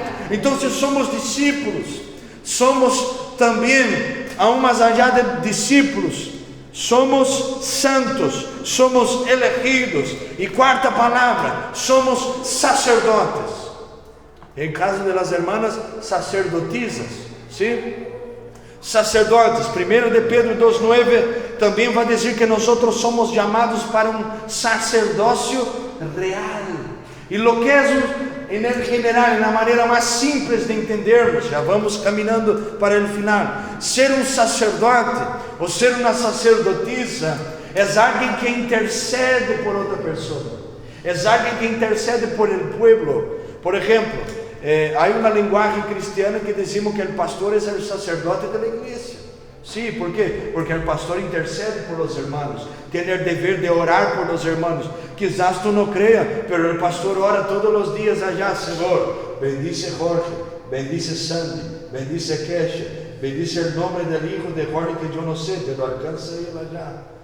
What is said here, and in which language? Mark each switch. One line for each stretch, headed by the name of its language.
Spanish: Entonces somos discípulos, somos también, aún más allá de discípulos, somos santos, somos elegidos. Y cuarta palabra, somos sacerdotes. En caso de las hermanas, sacerdotisas, ¿sí? Sacerdotes.
Portuguese: 1 de Pedro 2:9 também vai dizer que nós somos chamados para um sacerdócio real.
Spanish: E lo que
Portuguese: é em general, na maneira mais simples de entendermos, já vamos caminhando para o final. Ser um sacerdote ou ser uma sacerdotisa é alguém que intercede por outra pessoa, é alguém que intercede
Spanish: por el pueblo.
Portuguese: Por exemplo,
Spanish: hay una lenguaje cristiana que decimos que el pastor es el sacerdote de la iglesia. Sí, ¿por qué? Porque el pastor intercede por los hermanos, tiene el deber de orar por los hermanos. Quizás tú no creas, pero el pastor ora todos los días allá: Señor, bendice Jorge, bendice Sandy, bendice Kesha, bendice el nombre del hijo de Jorge que yo no sé, pero alcanza él allá.